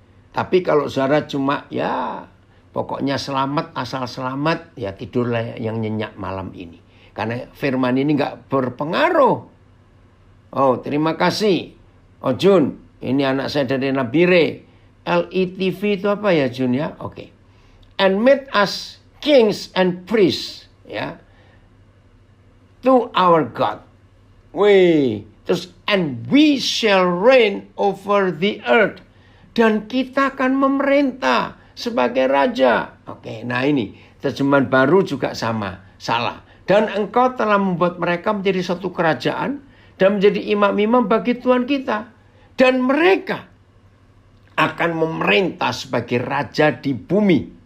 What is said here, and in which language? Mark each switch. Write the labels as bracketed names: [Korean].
[Indonesian] Tapi kalau saudara cuma ya pokoknya selamat asal selamat, ya tidurlah yang nyenyak malam ini. Karena firman ini enggak berpengaruh. Oh, terima kasih. Oh Jun, ini anak saya dari Nabire. LETV itu apa ya Jun ya? Oke. [English] And made us kings and priests, ya. To our God. [Indonesian] Wih, terus [English] and we shall reign over the earth. [Indonesian] Dan kita akan memerintah sebagai raja. Oke, nah ini terjemahan baru juga sama, salah. Dan engkau telah membuat mereka menjadi satu kerajaan dan menjadi imam-imam bagi Tuhan kita. Dan mereka akan memerintah sebagai raja di bumi.